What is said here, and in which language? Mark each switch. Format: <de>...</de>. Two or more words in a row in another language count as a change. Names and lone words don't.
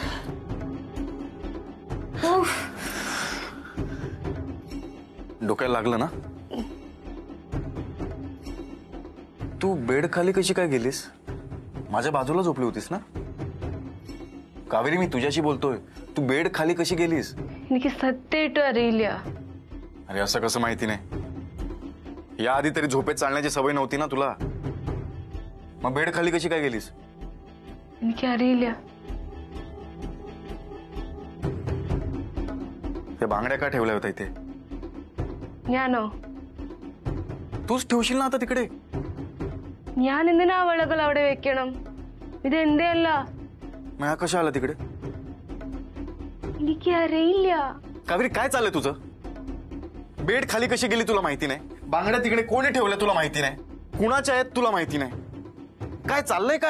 <mr>डोक्याला लागलं ना? तू बेड खाली कशी काय गेलीस? माझ्या बाजूला झोपली होतीस ना? कावेरी, मी तुझ्याशी बोलतोय. तू बेड खाली कशी गेलीस?</mr> <ml>എനിക്ക് സത്യമായിട്ടും അറിയില്ല.</ml> <mr>अरे असं कसं माहिती नाही? या आधी तरी झोपेत चालण्याची सवय नव्हती ना तुला? मग बेड खाली कशी काय गेलीस?</mr> <ml>എനിക്കറിയില്ല.</ml> <mr>त्या बांगड्या का ठेवल्या होत्या इथे?</mr> <ml>ഞാനോ?</ml> <mr>तूच ठेवशील ना आता तिकडे.</mr> <ml>ഞാൻ എന്തിനാ വളകൾ അവിടെ വെക്കണം? ഇത് എന്റെ അല്ല.</ml> <mr>मग हा कशा आला तिकडे?</mr> <ml>എനിക്കറിയില്ല.</ml> <mr>कावेरी, काय चाललंय तुझं? बेड खाली कशी गेली तुला माहिती नाही? बांगड्या तिकडे कोणी ठेवल्या तुला माहिती नाही? कुणाच्या आहेत तुला माहिती नाही? काय चाललंय काय?</mr>